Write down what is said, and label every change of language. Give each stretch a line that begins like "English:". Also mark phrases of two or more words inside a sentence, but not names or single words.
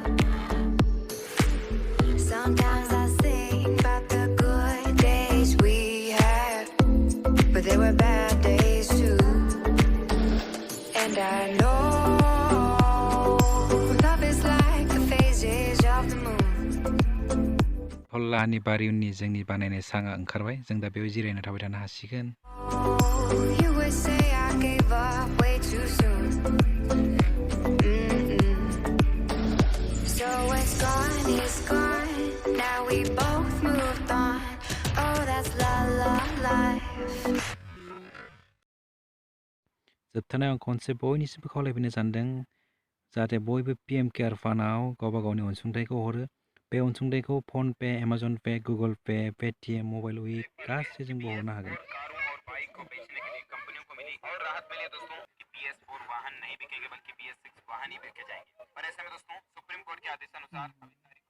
English: Sometimes I think about the good days we had, but there were bad days too. And I know love is like the phases of the moon.
Bodo: हल्लानि बारि उननि जोंनि बानायनाय साङा ओंखारबाय। जों दा बेयाव जिरायना थाबाय थानो हासिगोन।
English: You would say I gave up way too soon. So it's gone. Now we both moved on. Oh, that's la la life.
Bodo: जोबथारनायाव आं खनसे बयनिसिमबो खावलायफैनो सानदों, जाहाथे बयबो PM केयार फान्डआव गावबा गावनि अनसुंथाइखौ हरो। बे अनसुंथाइखौ फनपे, एमाजन पे, गुगल पे, पेटीएम, मोबाइल उइक गासैजोंबो हरनो हागोन।
Hindi: और राहत मिली दोस्तों कि PS4 वाहन नहीं बिकेंगे, बल्कि PS6 वाहन ही बिके जाएंगे। और ऐसे में दोस्तों सुप्रीम कोर्ट के आदेशानुसार